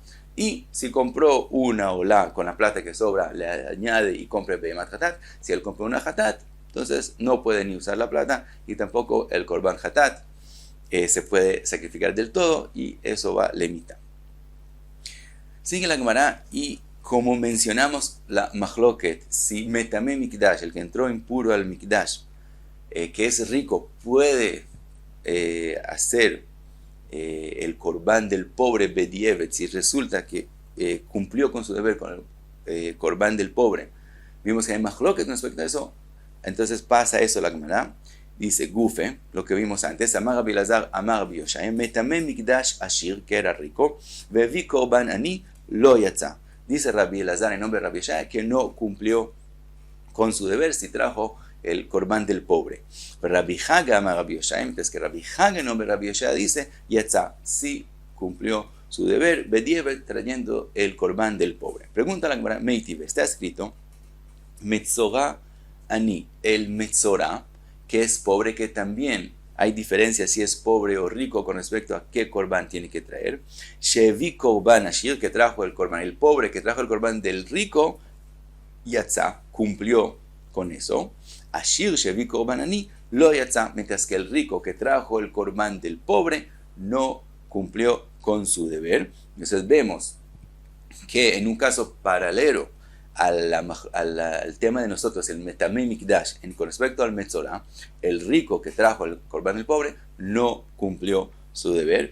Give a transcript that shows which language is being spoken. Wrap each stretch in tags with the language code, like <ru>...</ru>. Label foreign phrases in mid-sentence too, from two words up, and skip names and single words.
<es>Y si compró una Ola con la plata que sobra, le añade y compra</es> <he>בהמת חטאת.</he> <es>Si él compró una Hatat, entonces no puede ni usar la plata y tampoco el korban Hatat se puede sacrificar del todo y eso va lemita. Sigue la Gemara y como mencionamos la machloket, si</es> <he>מטמא מקדש,</he> <es>el que entró impuro al mikdash, que es rico, puede hacer el corbán del pobre bedievet, si resulta que cumplió con su deber con el corbán del pobre. Vimos que hay machloket respecto a eso, entonces pasa eso la Gemara. Dice Gufe, lo que vimos antes,</es> <he>אמר רבי אלעזר אמר רבי יאשיה מטמא מקדש עשיר,</he> <es>que era rico,</es> <he>והביא קרבן עני לא יצא.</he> <es>Dice Rabbi Elazar en nombre de Rabbi Yoshai que no cumplió con su deber si trajo el corbán del pobre. Pero Rabbi Haga Amar Rabbi Yoshai, entonces que Rabbi Haga en nombre de Rabbi Yoshai dice, yatza, sí cumplió su deber, bedievet, trayendo el corbán del pobre. Pregunta la Gemara, Meitiv, está escrito,</es> <he>מצורע עני,</he> <es>el Metzorah, que es pobre, que también hay diferencia si es pobre o rico con respecto a qué corbán tiene que traer.</es> <he>שהביא קרבן עשיר,</he> <es>que trajo el corbán, el pobre que trajo el corbán del rico, yatza, cumplió con eso.</es> <he>עשיר שהביא קרבן עני לא יצא,</he> <es>mientras que el rico que trajo el corbán del pobre no cumplió con su deber. Entonces vemos que en un caso paralelo al tema de nosotros, el</es> <he>מטמא מקדש,</he> <es>con respecto al Metzorah, el rico que trajo el corbán del pobre no cumplió su deber.</es>